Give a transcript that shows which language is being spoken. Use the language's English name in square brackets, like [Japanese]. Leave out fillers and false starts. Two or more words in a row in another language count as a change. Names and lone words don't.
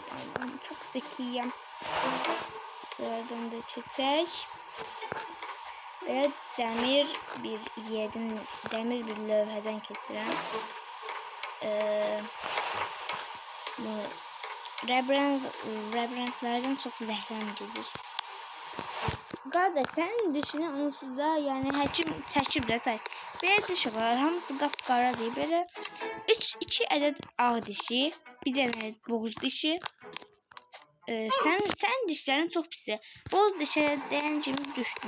[Turkish] Allah'ım, çok zekiyim. Buradan da çiçek. Ve demir bir lövhədən kesirəm. Labirentlerden çok zəhləmcidir. [Azerbaijani] Qardaş, sənin dişini onsuz da, yəni həkim çəkib də tay. Belə diş var, hamısı qapqara deyil. Belə 2 ədəd ağ dişi, bir dənə boz dişi. Sən dişlərin çox pisdir. Boz dişə dəyən kimi düşdün.